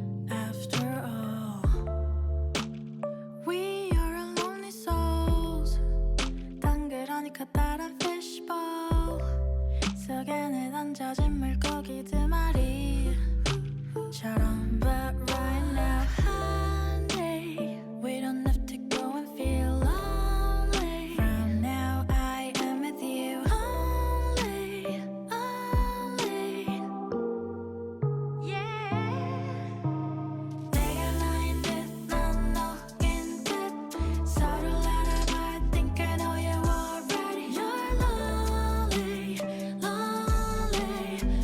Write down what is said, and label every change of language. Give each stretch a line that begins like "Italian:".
English: After all, we are lonely souls.
Korean: 단 그러니까 따라 fishbowl 속에 던져진 물고기 두 마리처럼.
English: But right now, honey, we don't have to go and feel lonely. From now, I am with you only, only. Yeah.
Korean: 내가 나인 듯 넌 너인 듯 서로를 알아봐.
English: I think I know you already. You're lonely, lonely.